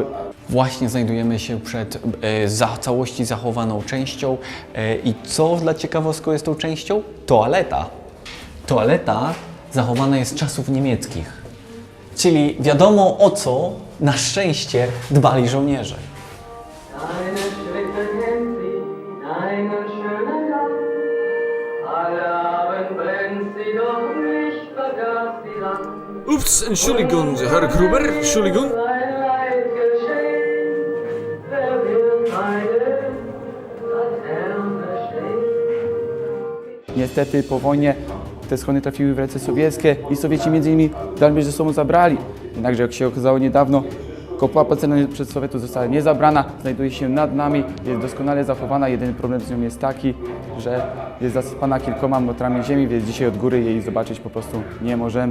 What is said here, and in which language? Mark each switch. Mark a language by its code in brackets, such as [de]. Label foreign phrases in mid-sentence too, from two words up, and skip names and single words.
[pl] Właśnie znajdujemy się przed całości zachowaną częścią i co dla ciekawostką jest tą częścią? Toaleta. Toaleta zachowana jest z czasów niemieckich. Czyli wiadomo o co na szczęście dbali żołnierze. [de] Deine Schritte kennt sie, deinen schönen Gang. Alle Abend brennt sie, doch nicht vergaß sie lang. Ups, Entschuldigung, Herr Gruber, Entschuldigung. Sein Leid geschehen, wer wird meiden, dass er versteht? [pl] Niestety po wojnie te schrony trafiły w ręce sowieckie i Sowieci m.in. dalmierz ze sobą zabrali. Jednakże jak się okazało niedawno, kopuła pancerna przez Sowietów została nie zabrana, znajduje się nad nami, jest doskonale zachowana. Jedyny problem z nią jest taki, że jest zasypana kilkoma metrami ziemi, więc dzisiaj od góry jej zobaczyć po prostu nie możemy.